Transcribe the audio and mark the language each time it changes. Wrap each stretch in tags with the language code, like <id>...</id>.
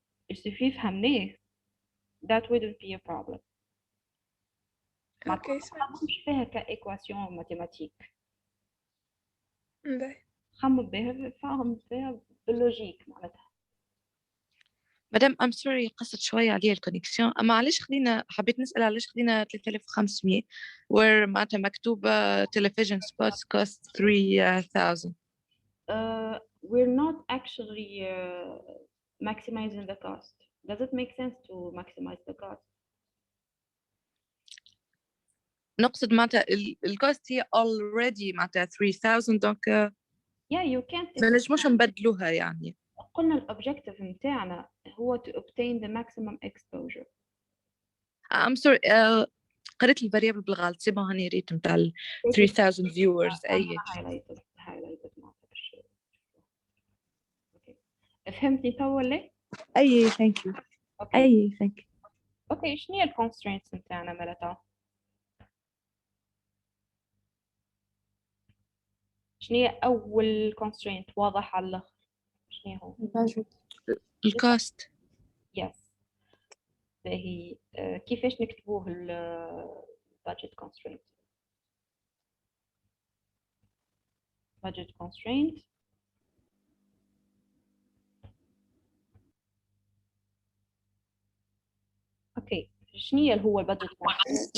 <ar>السوفي فهمناه</ar> <en>that wouldn't be a problem.</en> <ar>ما تخممش فيها كايكواسيون ماتيماتيك، خمم بها فاهم فيها باللوجيك معناتها. مدام</ar> <en>I'm sorry</en> <ar>قصت شوية عليا الكونيكسيون، أما علاش حبيت نسأل علاش خدينا 3500</ar> <en>where</en> <ar>معناتها مكتوبة</ar> <en>television spots cost 3000. We're not actually maximizing the cost. Does it make sense to maximize the cost?</en> <ar>نقصد معناتها الكوست هي</ar> <en>already</en> <ar>معناتها 3000 دونك</ar> <en>yeah you can't</en> <ar>ما نجموش نبدلوها يعني. قلنا الأوبجيكتيف متاعنا هو</ar> <en>to obtain the maximum exposure. I'm sorry</en> <ar>قريت الفاريبل بالغلط. سي بون هاني ريت نتاع 3000</ar> <en>viewers</en> <ar>أي</ar> <en>highlighted</en> <ar>معناتها باش اوكي فهمتني تو ولا؟ أي</ar> <en>thank you. أي thank you.</en> <ar>اوكي شنو هي الكونسترينتس نتاعنا مالتها؟ شنو هي أول constraint واضح على الآخر؟ شنو هو؟ الكوست. يس باهي كيفاش نكتبوه</ar> <en>budget constraint؟</en> <ar>budget constraint اوكي شنو هي هو البادجت constraint؟</ar>